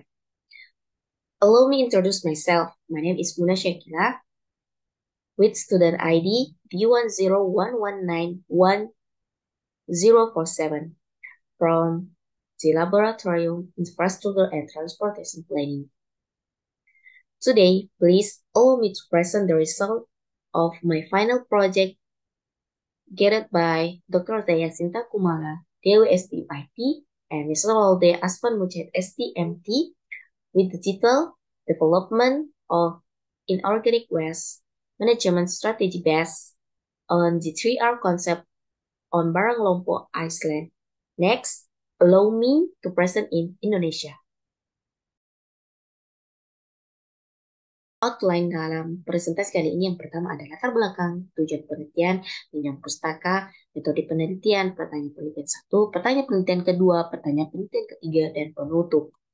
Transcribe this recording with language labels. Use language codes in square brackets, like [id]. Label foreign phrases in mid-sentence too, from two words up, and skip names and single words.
[en] Allow me to introduce myself. My name is Muna Shakila, with student ID D1011911047 from the Laboratorium Infrastructure and Transportation Planning. Today, please allow me to present the result of my final project guided by Dr. Teh Yasinta Kumala, Dewi STIP, and Mr. Rolde Aspan Mujahid STMT, with the title Development of Inorganic Waste Management Strategy based on the 3R concept on Barang Lompok, Iceland. Next, allow me to present in Indonesia. [id] Outline dalam presentasi kali ini yang pertama adalah latar belakang, tujuan penelitian, jenjang pustaka, metode penelitian, pertanyaan penelitian 1, pertanyaan penelitian kedua, pertanyaan penelitian ketiga, dan penutup.